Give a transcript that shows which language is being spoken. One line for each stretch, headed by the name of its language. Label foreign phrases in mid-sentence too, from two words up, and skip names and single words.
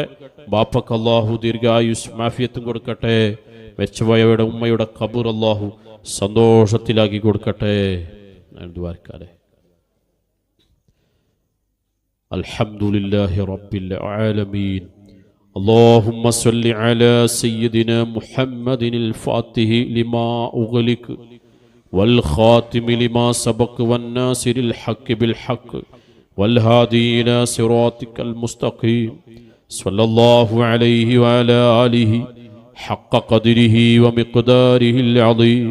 Malayalam: ബാപ്പക്ക് അല്ലാഹു ദീർഘായുസ് മാഫിയത്തും കൊടുക്കട്ടെ. വെച്ചുപോയവരുടെ ഉമ്മയുടെ ഖബർ അല്ലാഹു സന്തോഷത്തിലാക്കി കൊടുക്കട്ടെ.
Arabic: الحمد لله رب العالمين. اللهم صل على سيدنا محمد الفاتح لما أغلق والخاتم لما سبق والناصر الحق بالحق والهادي إلى صراطك المستقيم صلى الله عليه وعلى آله حق قدره ومقداره العظيم.